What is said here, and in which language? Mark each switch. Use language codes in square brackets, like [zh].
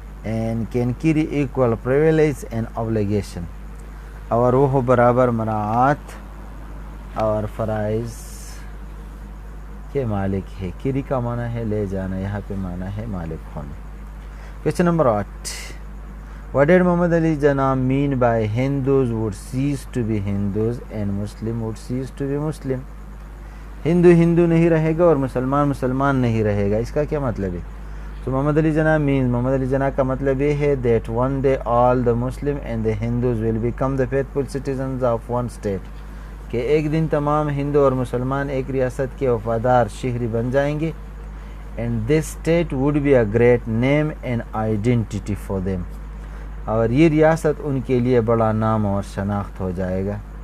[en] and can carry equal privilege and obligation، [ur] اور وہ برابر مراعات اور فرائض کے مالک ہے. کیری کا معنی ہے لے جانا، یہاں پہ معنی ہے مالک ہونا. [en] Question number 8. What did Muhammad Ali Jinnah mean by Hindus would cease to be Hindus and Muslim would cease to be Muslim? [ur] Hindu Hindu نہیں رہے گا اور مسلمان مسلمان نہیں رہے گا، اس کا کیا مطلب ہے؟ تو محمد علی جناح مینز، محمد علی جناح کا مطلب یہ ہے [en] that one day all the Muslim and the Hindus will become the faithful citizens of one state، [ur] کہ ایک دن تمام ہندو اور مسلمان ایک ریاست کے وفادار شہری بن جائیں گے، [en] and this state would be a great name and identity for them، [ur] اور یہ ریاست ان کے لیے بڑا نام اور شناخت ہو جائے گا۔